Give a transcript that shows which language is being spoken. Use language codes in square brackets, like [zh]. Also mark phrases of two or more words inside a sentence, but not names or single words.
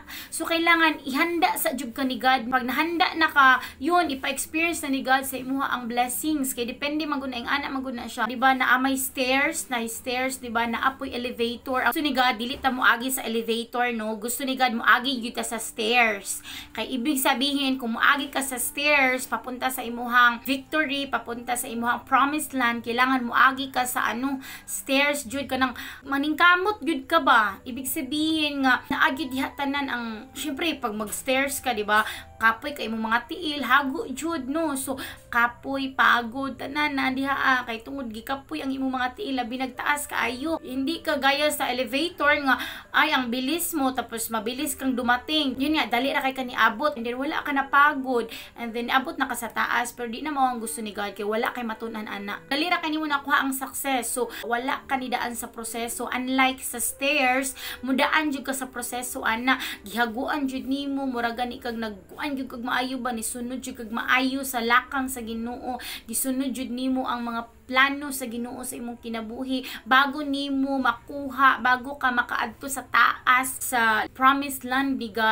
[ceb] So kailangan ihanda sa jud ka ni God. Pag nahanda na ka, yun ipa-experience na ni God sa imuha ang blessings. Kay depende man gud na ang ana man gud na siya. Di ba na may stairs, di ba na apoy elevator. Gusto ni God dili ta mo agi sa elevator, no. Gusto ni God mo agi gyud ka sa stairs. Kay [tl] ibig sabihin [ceb] kung moagi ka sa stairs papunta sa imuhang victory, papunta sa imuhang [en] promised land, [ceb] kailangan moagi ka sa stairs jud ka nang maningkamot jud ka ba. [tl] Ibig sabihin [ceb] nga naagi diha tanan ang syempre pag mag-stairs ka, di ba? Kapoy kay imong mga tiil, hago jud, no. So kapoy, pagod tanan na diha kay tungod gikapoy ang imong mga tiil, labi nagtaas kaayo. [tl] Hindi ka gaya sa elevator nga ay ang bilis mo tapos mabilis kang dumating. [ceb] Yun nga dali ra kay kaniabot, [en] and then [ceb] wala ka na pagod, [en] and then [ceb] abot na ka sa taas, pero di na mao ang gusto ni God kay wala kay matun-an ana. Dali ra kay nimo nakuha ang success. So wala ka ni daan sa proseso. Unlike sa stairs, mudaan jud ka sa proseso ana. Gihaguan jud nimo, mura gani kag nagkuan jud kag maayo ba, ni sunod jud kag maayo sa lakang sa Ginoo, gisunod jud nimo ang mga plano sa Ginoo sa imong kinabuhi bago nimo makuha, bago ka makaadto sa taas sa [en] promised land [ceb] ni God.